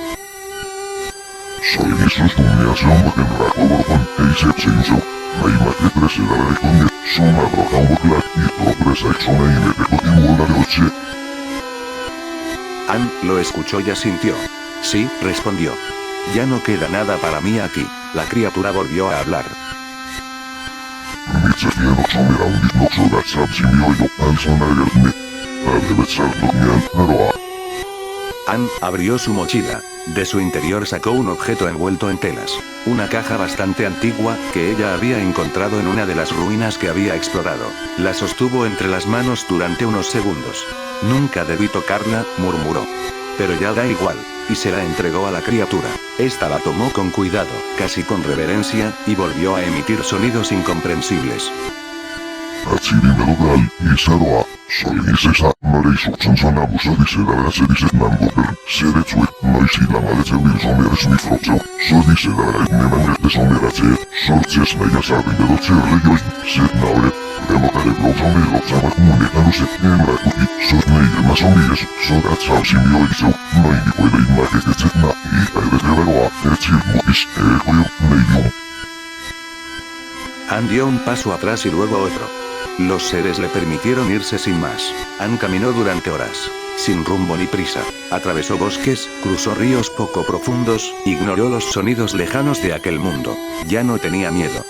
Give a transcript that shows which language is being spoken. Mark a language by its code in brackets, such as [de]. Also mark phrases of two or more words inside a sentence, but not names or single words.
[es] Soy Jesús Dominación Bakenrakoborgon, Eisepseinso, Maimaketresidarekonde, Suma Brokaumokla, y Tropresaiksone y Metecotimuolarioche. Ann lo escuchó y asintió. Sí, respondió. Ya no queda nada para mí aquí. La criatura volvió a hablar. Mitsefienoxomira undisnoxodatsabsimioyo, alsonayerne, Adebetsartognian, Naroa. Ann abrió su mochila. De su interior sacó un objeto envuelto en telas. Una caja bastante antigua, que ella había encontrado en una de las ruinas que había explorado. La sostuvo entre las manos durante unos segundos. Nunca debí tocarla, murmuró. Pero ya da igual. Y se la entregó a la criatura. Esta la tomó con cuidado, casi con reverencia, y volvió a emitir sonidos incomprensibles. Atsirimelodal, Isaroa, Solinisesa, Noreisuksansana Busadisedarasedised Nangoper, Seretsue, Noisilamaletsevilsomeres Mifrotseu, Sodisedaraet Nemanetesomerace, Sortses Meiasarrimedoce Reyoin, Setnaure, Demotareblosomilotsamak Munekanuse, Emrakuti, Sosneilmasomies, Sodatsausimioiseu, Noinikoideimaketetsetna, Itaedesleveroa, Etsilmutis, Ekoir, Neidium. Ann dio un paso atrás y luego otro. Los seres le permitieron irse sin más. Ann caminó durante horas. Sin rumbo ni prisa. Atravesó bosques, cruzó ríos poco profundos, ignoró los sonidos lejanos de aquel mundo. Ya no tenía miedo.